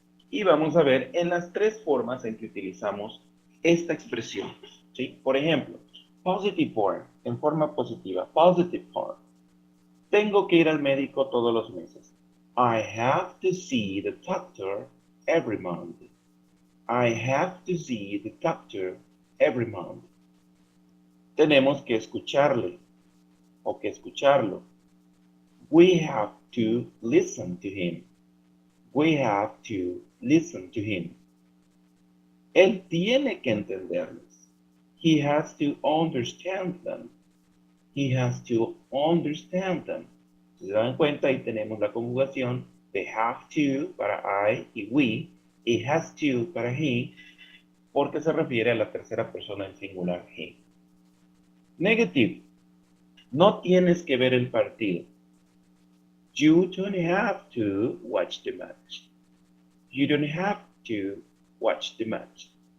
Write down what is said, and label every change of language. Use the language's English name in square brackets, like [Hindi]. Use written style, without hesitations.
[Spanish] Y vamos a ver en las tres formas en que utilizamos esta expresión, ¿sí? Por ejemplo, [English] positive form, [Spanish] en forma positiva, positive form. Tengo que ir al médico todos los meses. [English] I have to see the doctor every month. I have to see the doctor every month. [Spanish] Tenemos que escucharle o que escucharlo. [English] We have to listen to him. We have to listen to him. [Spanish] Él tiene que entenderlos. [English] He has to understand them. He has to understand them. [Spanish] Si se dan cuenta, ahí tenemos la conjugación de have to para I y we, y has to para he, porque se refiere a la tercera persona en singular he. Negative. No tienes que ver el partido. [English] You don't have to watch the match. You don't have to watch the match.